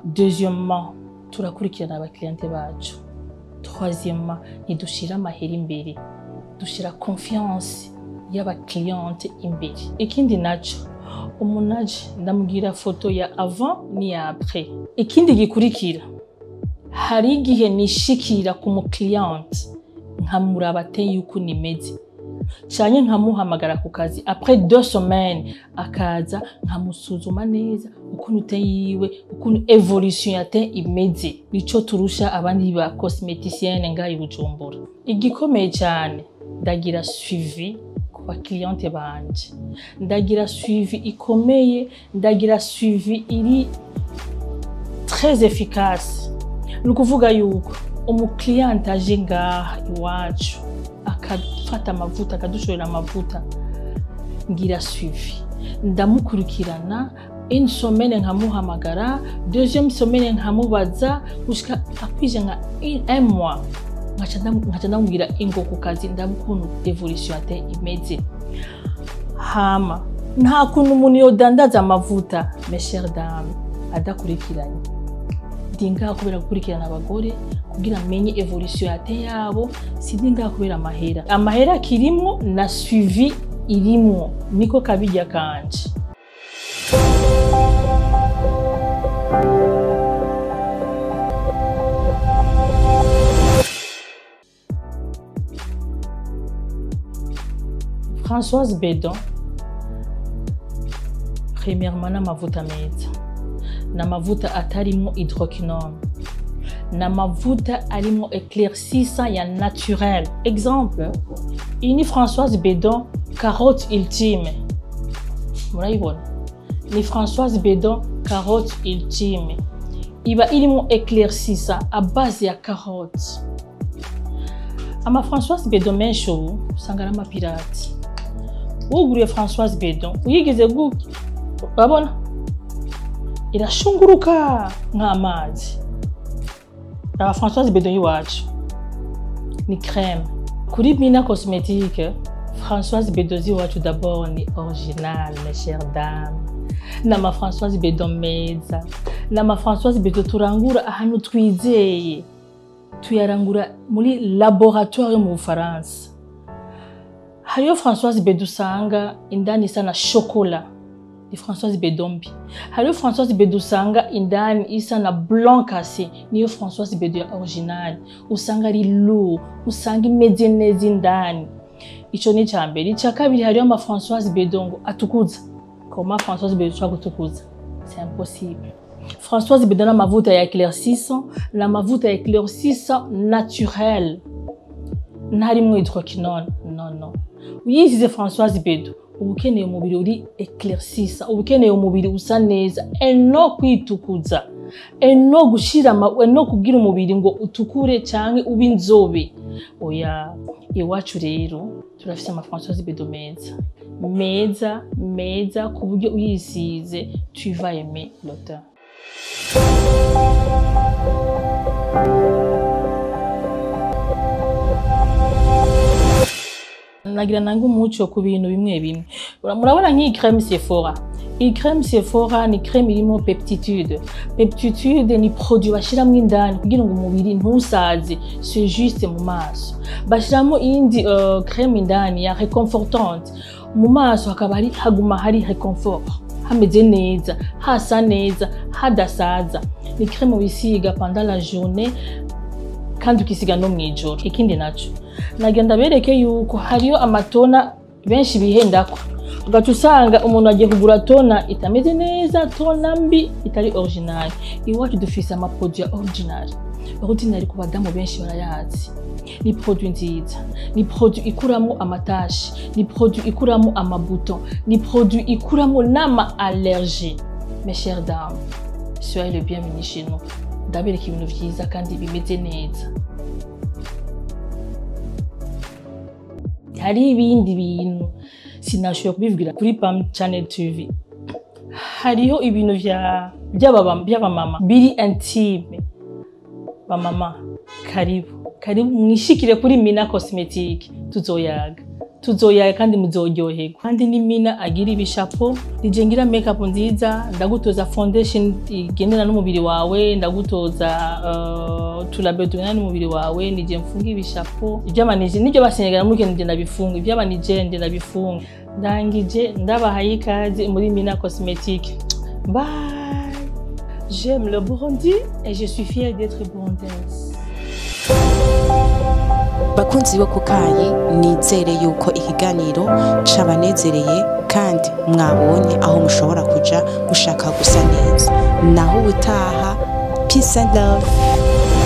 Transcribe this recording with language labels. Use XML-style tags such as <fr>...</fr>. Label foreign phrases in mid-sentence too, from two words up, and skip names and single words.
<rn>Deuxièmement, turakurikirana aba cliente bacu. Troisièmement, nidushira amahera imbere, dushira confiance y'aba cliente imbere. Ikindi naco, umunaje ndamubwira foto ya avant ni ya après. Ikindi gikurikira, hari igihe nishikira ku mu cliente nkamuraba ateye yuko nimeze, cyane nkamuhamagara ku kazi</rn> <fr>après 2 semaines</fr> <rn>akaza nkamusuzuma neza ukuntu uteye, ukuntu evolution yate imeze. Nico turusha abandi ba cosméticienne ngayi Bujumbura. Igikomeye cyane ndagira suivi ku ba cliente banje, ndagira suivi ikomeye, ndagira suivi iri</rn> <fr>très efficace.</fr> <rn>Nukuvuga yuko umukliente aje ngaha iwacu akafata amavuta, akadushorera amavuta, ngira suivi, ndamukurikirana.</rn> <fr>Une semaine</fr> <rn>nkamuhamagara,</rn> <fr>deuxième semaine</fr> <rn>nkamubaza, gushika akwije nka</rn> <fr>un mois</fr> <rn>ngaca ndamubwira ingo ku kazi, ndabukuntu evolution yate imeze. Hama nta kuntu umuntu yodandaza amavuta,</rn> <fr>mes chères dames,</fr> <rn>adakurikiranye. Ndinga kubera gukurikirana abagore kugira menye evolution yate yabo, sindinga kubera amahera kirimo na suivi irimo, niko kabijya kanje. Françoise Bedon, premièrement na mavuta meza, na mavuta atarimo hydroquinone, na mavuta arimo éclaircissant ya naturel. Exemple, ini Françoise Bedon carotte ultime, murayibona. ni Françoise Bedon carotte ultime iba irimo</rn> <fr>éclaircissa à base</fr> <rn>ya carotte. Ama Françoise Bedon menshi ubu usanga ari amapirati. Uguriye Françoise Bedon uyigeze urabona irashunguruka nk'amazi. Aba Françoise Bedon iwacu ni crème. Kuri Mina Cosmétique, Françoise Bedon iwacu d'abord ni original,</rn> <fr>mes chères dames.</fr> <rn>Nama Françoise Bedon meza. Nama Françoise Bedon turangura ahantu twizeye. Tuyarangura muri laboratoire mu Bufaransa. Hariyo Françoise Bedon usanga indani isa na chocolat. Ni Françoise Bedon mbi. Hariyo Françoise Bedon usanga indani isa na blanc cassé. Niyo Françoise Bedon original. Usanga ari lourd, usanga imeze neza indani. Ico ni cyambere. Icya kabiri hariyo ama Françoise Bedon atukuza.</rn> <fr>Comment Françoise Bedon soit gutukuza? C'est impossible.</fr> <rn>Françoise Bedon na mavuta ya éclaircissant, la mavuta ya</rn> <fr>éclaircissant naturel.</fr> <rn>Ntarimwo hydroquinone.</rn> <fr>Non.</fr> <rn>Uyisize Françoise Bedon ubukeneye umubiri uri éclaircissant, ubukeneye umubiri usa neza, eno kwitukuza, eno gushira eno kugira umubiri ngo utukure canke ube inzobe. Oya, iwacu rero turafise ama Françoise Bedon meza ku buryo uyisize</rn> <fr>tu vas aimer l'odeur.</fr> <rn>Nagira nangu umuco ku bintu bimwe. Murabona nk'iyi crème Sephora. Iyi crème Sephora ni crème irimo peptitude. Peptitude ni produit bashiramo indani kugira ngo umubiri ntusaze,</rn> <fr>c'est juste</fr> <rn>mu maso. Bashiramo indi crème indani ya réconfortante. Mu maso hakaba haguma hari réconfort. Hameze neza, hasa neza, hadasaza. Ni crème wisiga</rn> <fr>pendant la journée</fr> <rn>kandi ukisiga no mwijoro. Ikindi naco nagenda bereke yuko hariyo amatona benshi bihendako. Ugaca usanga umuntu agiye kugura tona itameze neza, tona mbi itari original. Iwacu dufise ama produit original. Ordinary ku badamu benshi barayazi. Ni produit nziza, ni produit ikuramo amatashi, ni produit ikuramo amabuton, ni produit ikuramo nama allergie.</rn> <fr>Mes chères dames, soyez les bienvenus chez nous.</fr> <rn>Ndabereka ibintu vyiza kandi bimeze neza. Hari ibindi bintu sinashoboye kubivugira kuri Pam Channel TV. Hariho ibintu by'abamama biri intime. Bamama karibu mwishikire kuri Mina Cosmétique, tuzoyaga kandi muzoryoherwa. Kandi ni Mina agira ibishapo, nije ngira makeup nziza, ndagutoza foundation igendana n'umubiri wawe, ndagutoza tulabe tugana n'umubiri wawe, nije mfunga ibishapo. Ibyamanije nibyo basenyegana muri nje ndabifunga, ibyabanije nje ndabifunga. Ndangije ndabahaye ikaze muri Mina Cosmétique.</rn> <en>Bye.</en> <fr>J'aime le Burundi et je suis fière d'être burundaise.</fr> <rn>Bakunzi bo kukayi nizere yuko ikiganiro cabanezereye kandi mwabonye aho mushobora kuja gushaka gusa neza. Naho ubutaha,</rn> <en>peace and love.</en>